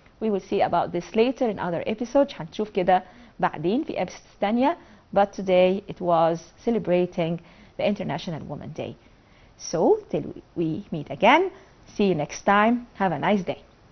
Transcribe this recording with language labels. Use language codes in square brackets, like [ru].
[en] We will see about this later in other episodes. [ar] هنشوف كده بعدين في episodes تانية. [en] But today it was celebrating the International Women's Day. So till we meet again, see you next time. Have a nice day.